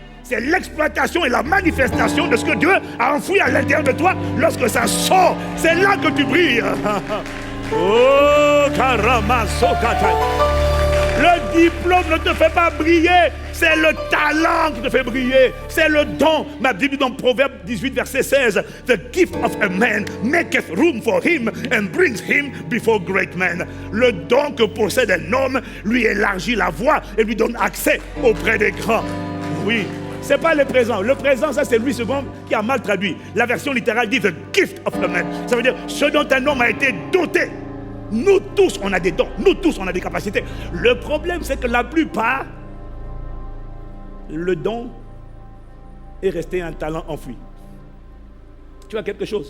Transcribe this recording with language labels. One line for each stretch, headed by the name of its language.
French: C'est l'exploitation et la manifestation de ce que Dieu a enfoui à l'intérieur de toi lorsque ça sort. C'est là que tu brilles. Oh, Karamazokata. Le diplôme ne te fait pas briller, c'est le talent qui te fait briller, c'est le don. Ma Bible dans Proverbe 18, verset 16,
English: the gift of a man maketh room for him and brings him before great men.
French: Le don que possède un homme lui élargit la voie et lui donne accès auprès des grands. Oui, c'est pas le présent. Le présent, ça c'est Louis II qui a mal traduit. La version littérale dit
English: the gift of a man.
French: Ça veut dire ce dont un homme a été doté. Nous tous, on a des dons. Nous tous, on a des capacités. Le problème, c'est que la plupart, le don est resté un talent enfoui. Tu as quelque chose.